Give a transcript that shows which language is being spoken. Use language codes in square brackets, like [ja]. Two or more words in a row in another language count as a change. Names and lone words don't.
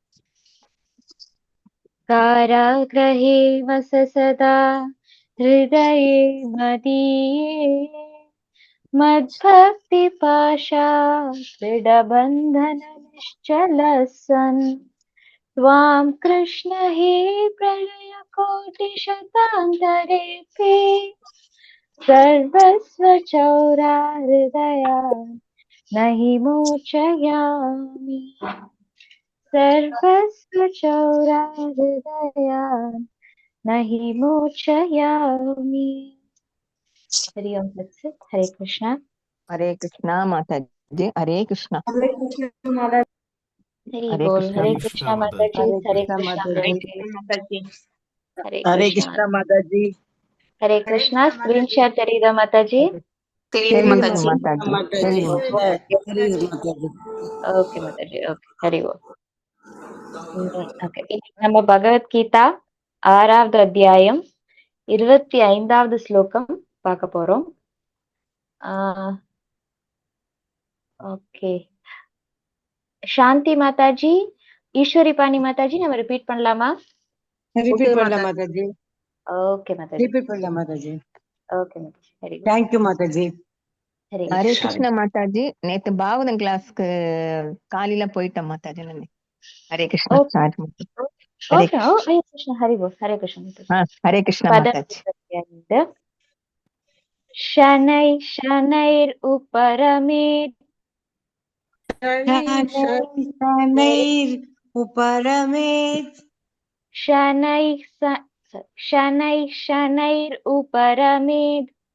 [sa] कारागृहे वस सदा हृदये मदीये मद्भक्तिपाशादृढबन्धननिश्चलः सन् त्वां कृष्ण हे प्रलयकोटिशतान्तरेऽपि सर्वस्वचौराहृदया न हि मोचयामि। सर्वस्वचौराहृदया न हि मोचयामि। [hi] हरि ओम तत्सत्। हरे कृष्णा। हरे कृष्णा माताजी। हरे कृष्णा। हरे कृष्ण माताजी। हरि हरे बोल। कृष्णा हरे हरे कृष्णा कृष्णा माताजी। माताजी। हरे हरे कृष्ण कृष्णा माताजी। माताजी। हरे हरे कृष्णा। कृष्ण माताजी। हरे कृष्णा। [en] screen share [hi] करीदा माताजी। हरे हरि कृष्णा कृष्ण माताजी। माताजी। हरि हरि माताजी। ओके माताजी। ओके हरि बोल. [ta] ஓகே, நம்ம பகவத்கீதா 6வது அத்தியாயம் 25வது ஸ்லோகம் பார்க்க போறோம். ஓகே, சாந்தி மாதாஜி, ஈஸ்வரி பாணி மாதாஜி நம்ம ரிப்பீட் பண்ணலாமா? ரிப்பீட் பண்ணலாம் மாதாஜி. ஓகே மாதாஜி. ரிப்பீட் பண்ணலாம் மாதாஜி. ஓகே மாதாஜி. ஹரி [en] thank you மாதாஜி. [ta] ஹரே கிருஷ்ணா மாதாஜி. நேத்து பாகவதம் கிளாஸ்க்கு காலையில போயிட்டேன் மாதாஜி. நான் ஹரே கிருஷ்ணா. சாரி மாதாஜி. ஹரே ஓகே. ஓ ஹரே கிருஷ்ணா. ஹரி போல். ஹரே கிருஷ்ணா மாதாஜி. ஹரே கிருஷ்ணா மாதாஜி. [sa] शनै शनैर् उपरमेत् शनैः उपरमेत् शनैः शनैः शनैरुपरमेद्